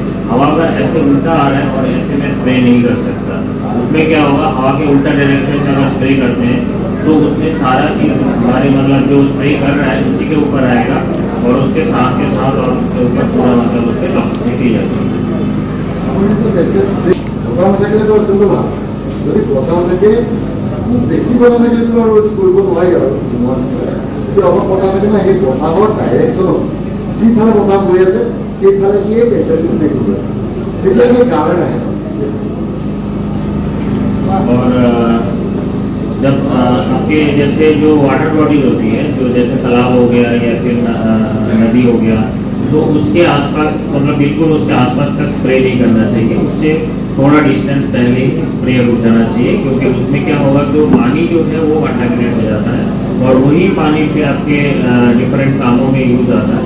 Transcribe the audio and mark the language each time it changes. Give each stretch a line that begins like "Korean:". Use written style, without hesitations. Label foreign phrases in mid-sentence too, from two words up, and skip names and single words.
Hindi: हवा का ऐसे उल्टा आ रहा है और ऐसे में स्प्रे नहीं कर सकता। उसमें क्या होगा, हवा के उल्टा डायरेक्शन से अगर स्प्रे करते हैं तो उसमें सारा चीज़ हमारे मतलब जो स्प्रे कर रहा है उसी के ऊपर आएगा और उसके साथ के साथ और उसके ऊपर पूरा मतलब उसके टॉक्सिसिटी दी जाती है।
Assamese: বতাহ নাথাকিলেতো অত্যন্ত ভাল, যদি বতাহ থাকে খুব বেছি বতাহ থাকিলেতো আৰু কৰিব নোৱাৰি আৰু কিন্তু অলপ বতাহ থাকিলে সেই বতাহৰ ডাইৰেকশ্যনত যিফালে বতাহ গৈ আছে সেইফালে দিয়ে প্ৰেচাৰটো স্প্ৰে কৰিব লাগে, তেতিয়া সেই গাঁৱে নাহে।
Hindi: और जब आपके जैसे जो
English: water body
Hindi: होती है, जो जैसे तालाब हो गया या फिर नदी हो गया, तो उसके आसपास मतलब बिल्कुल उसके आसपास तक स्प्रे नहीं करना चाहिए, उससे थोड़ा डिस्टेंस पहले ही स्प्रे रुक जाना चाहिए, क्योंकि उसमें क्या होगा कि पानी जो है वो कंटामिनेट हो जाता है और वही पानी फिर आपके डिफरेंट कामों में यूज आता है।